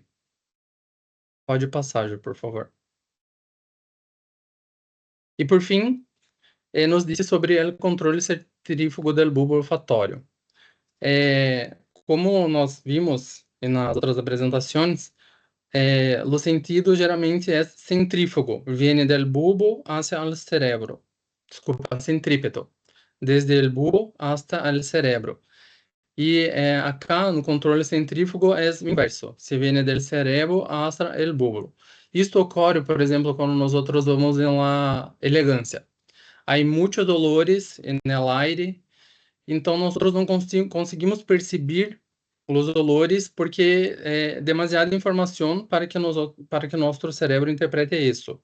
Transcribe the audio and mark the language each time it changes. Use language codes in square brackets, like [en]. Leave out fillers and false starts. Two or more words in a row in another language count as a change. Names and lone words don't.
[pt] Pode passar, Ju, por favor. E por fim, nos disse sobre o controle centrífugo do bulbo olfatório. Como nós vimos nas outras apresentações, o sentido geralmente é centrífugo, [es] viene del bulbo hacia el cerebro. [pt] Desculpa, centrípeto. [es] Desde el bulbo hasta el cerebro. [pt] E acá no controle centrífugo é o inverso, [es] se viene del cerebro hasta el bulbo. [pt] Isto ocorre, por exemplo, quando nós vamos em la elegância. Há muitos dolores no aire, então nós não conseguimos perceber os dolores porque é demasiada informação para que nosso cérebro interprete isso.